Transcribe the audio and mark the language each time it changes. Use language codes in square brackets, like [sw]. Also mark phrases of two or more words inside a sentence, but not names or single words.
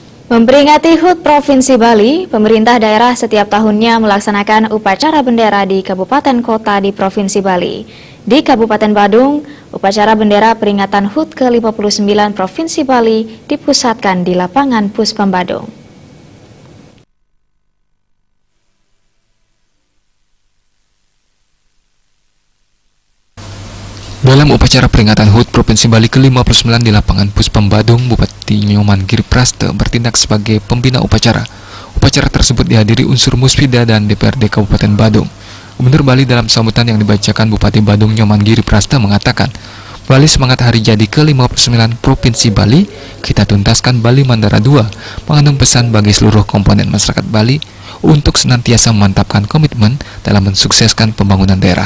[id] Memperingati HUT Provinsi Bali, pemerintah daerah setiap tahunnya melaksanakan upacara bendera di kabupaten kota di Provinsi Bali. Di Kabupaten Badung, upacara bendera peringatan HUT ke-59 Provinsi Bali dipusatkan di lapangan Puspem Badung. Dalam upacara peringatan HUT Provinsi Bali ke-59 di lapangan Puspem Badung, Bupati Nyoman Giripraste bertindak sebagai pembina upacara. Upacara tersebut dihadiri unsur Musbida dan DPRD Kabupaten Badung. Gubernur Bali dalam sambutan yang dibacakan Bupati Badung Nyoman Giripraste mengatakan, "Bali semangat hari jadi ke-59 Provinsi Bali, kita tuntaskan Bali Mandara 2, mengandung pesan bagi seluruh komponen masyarakat Bali untuk senantiasa memantapkan komitmen dalam mensukseskan pembangunan daerah.